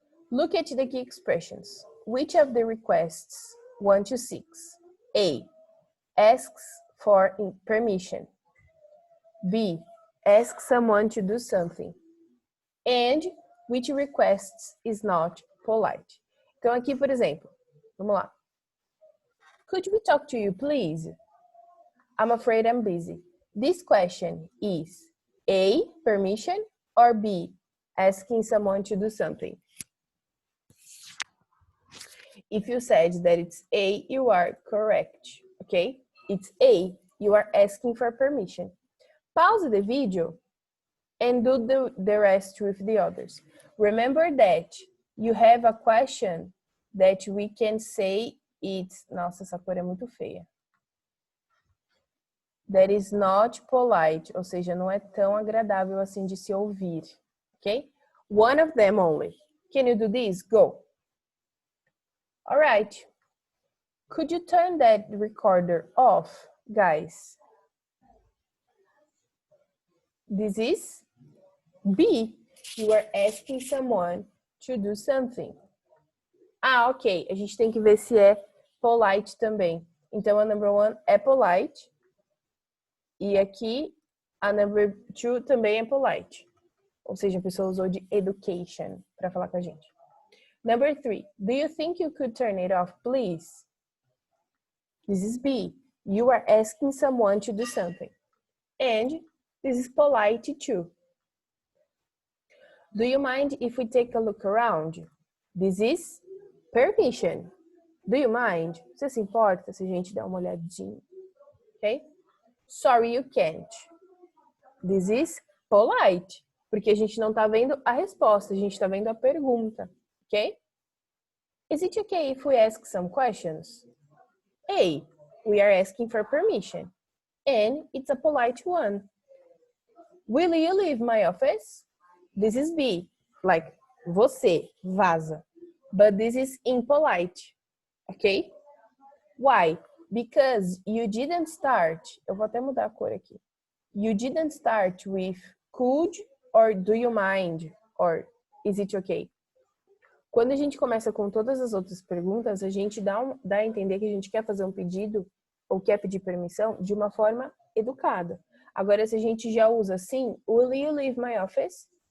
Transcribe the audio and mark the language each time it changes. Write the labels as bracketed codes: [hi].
[en] Look at the key expressions. Which of the requests 1 to 6? A. Asks for permission. B. Asks someone to do something. And which requests is not polite? [pt] Então, aqui, por exemplo, vamos lá. [en] Could we talk to you, please? I'm afraid I'm busy. This question is A, permission, or B, asking someone to do something? If you said that it's A, you are correct, okay? It's A, you are asking for permission. Pause the video and do the rest with the others. Remember that you have a question that we can say it's... [pt] Nossa, essa cor é muito feia. [en] That is not polite, [pt] ou seja, não é tão agradável assim de se ouvir, ok? [en] One of them only. Can you do this? Go. All right. Could you turn that recorder off, guys? This is B. You are asking someone to do something. Ah, ok. [pt] A gente tem que ver se é polite também. Então, a number 1 é polite. E aqui, a number 2 também é polite. Ou seja, a pessoa usou de education para falar com a gente. [en] Number 3. Do you think you could turn it off, please? This is B. You are asking someone to do something. And this is polite too. Do you mind if we take a look around? This is permission. Do you mind? [pt] Você se importa se a gente der uma olhadinha? Ok? [en] Sorry, you can't. This is polite. [pt] Porque a gente não tá vendo a resposta, a gente tá vendo a pergunta. [en] Ok? Is it okay if we ask some questions? A. We are asking for permission. And it's a polite one. Will you leave my office? This is B. Like, [pt] você, vaza. [en] But this is impolite. Ok? Why? Because you didn't start. [pt] Eu vou até mudar a cor aqui. [en] You didn't start with could or do you mind or is it okay? [pt] Quando a gente começa com todas as outras perguntas, a gente dá a entender que a gente quer fazer um pedido ou quer pedir permissão de uma forma educada. Agora, se a gente já usa assim, [en] will you leave my office?